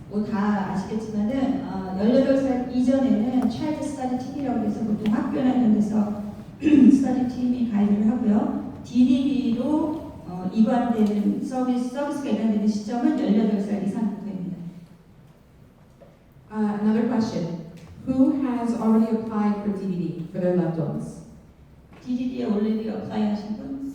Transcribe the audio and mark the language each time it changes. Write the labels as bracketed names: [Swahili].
[Korean] 다 아시겠지만은 18살 이전에는 차일드 스터디 팀이라고 해서 보통 학교나 이런 데서 스터디 팀이 가이드를 하고요. DDD로 이관되는 서비스가 이관되는 시점은 18살 이상입니다. [English] Another question. Who has already applied for DDD for their loved ones? [Korean] DDD에 [English] already apply [Korean] 하신 분?